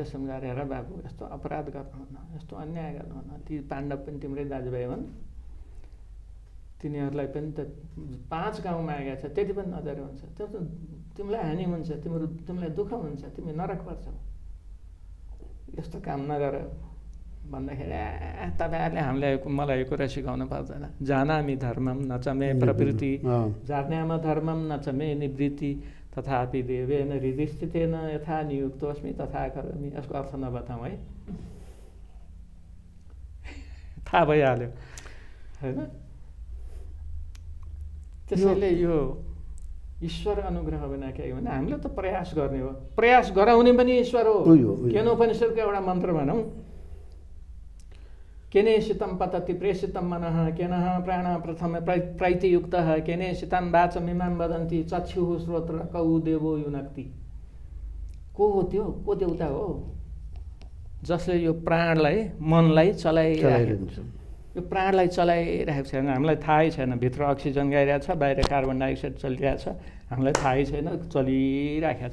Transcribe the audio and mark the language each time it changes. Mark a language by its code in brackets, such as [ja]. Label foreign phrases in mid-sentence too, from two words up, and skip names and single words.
[ne] सम्झाएर हेर बाबु यस्तो अपराध गर्नुहुन्न, यस्तो अन्याय गर्नुहुन्न, ती पाण्डव पनि तिम्रै दाजुभाइ हुन्, तिनीहरूलाई पनि त 5 गाउँ मागेको छ, त्यति पनि नजर हुन्छ, त्यो त तिमीलाई हानि हुन्छ, तिमीलाई दुःख हुन्छ, तिमी नरक पर्छौ, यस्तो काम नगर भन्दाखेरि तपाईँहरूले हामीलाई मलाई यो कुरा सिकाउनु पर्दैन। [sa] जानामि धर्मम न च मे प्रवृत्ति, जान्याम धर्मम न च मे निवृत्ति, तथापि देवेन हृदि स्थितेन यथा नियुक्तोऽस्मि तथा करोमि। [ne] यसको अर्थ नबताउँ है, थाहा भइहाल्यो होइन। त्यसैले यो ईश्वर अनुग्रह बिना के भने हामीले त प्रयास गर्ने हो, प्रयास गराउने पनि ईश्वर हो। केनोपनिषदको एउटा मन्त्र भनौँ, [sa] केनेशितं पतति प्रेषितं मनः, केनः प्राण प्रथम प्रैतियुक्तः, केनेशितं वाचमिमां वदन्ति चक्षुः श्रोत्र कौ देवो युनक्ति। [ne] को हो त्यो? को देउता हो? जसले यो प्राणलाई मनलाई चलाइरहेको छ। यो प्राणलाई चलाइरहेको छैन, हामीलाई थाहै छैन। भित्र अक्सिजन गइरहेछ, बाहिर [en] carbon dioxide [ne] चलिरहेछ, हामीलाई थाहै छैन चलिरहेको छ।